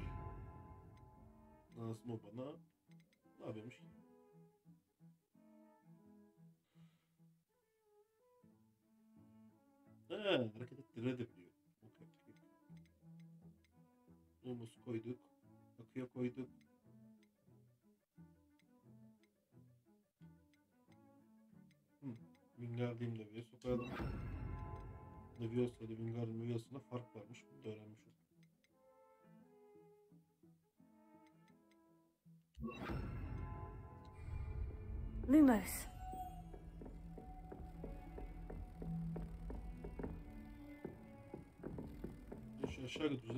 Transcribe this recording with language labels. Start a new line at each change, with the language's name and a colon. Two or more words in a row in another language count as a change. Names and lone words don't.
Turkish: Nasıl o bana? Ne yapıyormuş ki? Hareket ettirebiliyor. Okay. Dolma su koyduk. Akıya koyduk. Wingardium Leviosa koyalım. Leviosa ile Wingardium Leviosa'da fark varmış. Bunu da öğrenmiş olduk. Lumos. Şu aşağı götüreceğiz.